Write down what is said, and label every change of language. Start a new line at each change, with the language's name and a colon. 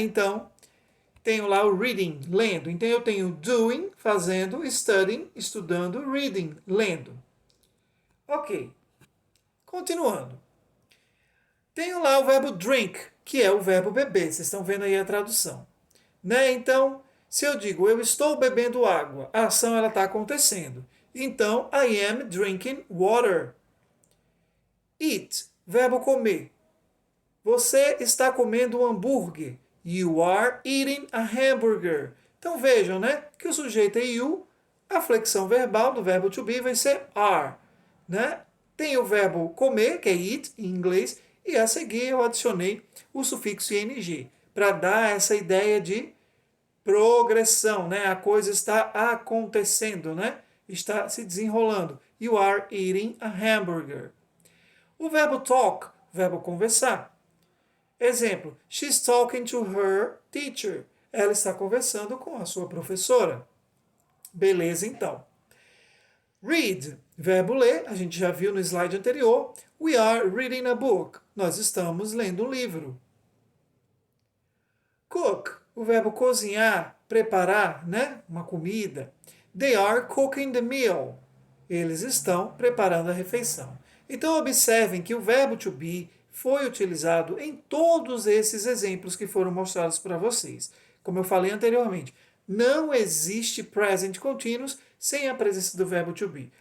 Portuguese: Então, tenho lá o reading, lendo. Então, eu tenho doing, fazendo, studying, estudando, reading, lendo. Ok. Continuando. Tenho lá o verbo drink, que é o verbo beber. Vocês estão vendo aí a tradução. Né? Então, se eu digo eu estou bebendo água, a ação ela está acontecendo.
English: Então, I am drinking water.
Portuguese: Eat, verbo comer. Você está comendo um hambúrguer.
English: You are eating a hamburger.
Portuguese: Então vejam, né, que o sujeito é you, a flexão verbal do verbo to be vai ser are, né? Tem o verbo comer, que é eat em inglês, e a seguir eu adicionei o sufixo ing para dar essa ideia de progressão, né? A coisa está acontecendo, né? Está se desenrolando.
English: You are eating a hamburger.
Portuguese: O verbo talk, verbo conversar.
English: Exemplo, she's talking to her teacher.
Portuguese: Ela está conversando com a sua professora. Beleza, então. Read, verbo ler, a gente já viu no slide anterior.
English: We are reading a book.
Portuguese: Nós estamos lendo um livro.
English: Cook,
Portuguese: o verbo cozinhar, preparar, né? Uma comida.
English: They are cooking the meal.
Portuguese: Eles estão preparando a refeição. Então, observem que o verbo to be foi utilizado em todos esses exemplos que foram mostrados para vocês. Como eu falei anteriormente, não existe present continuous sem a presença do verbo to be.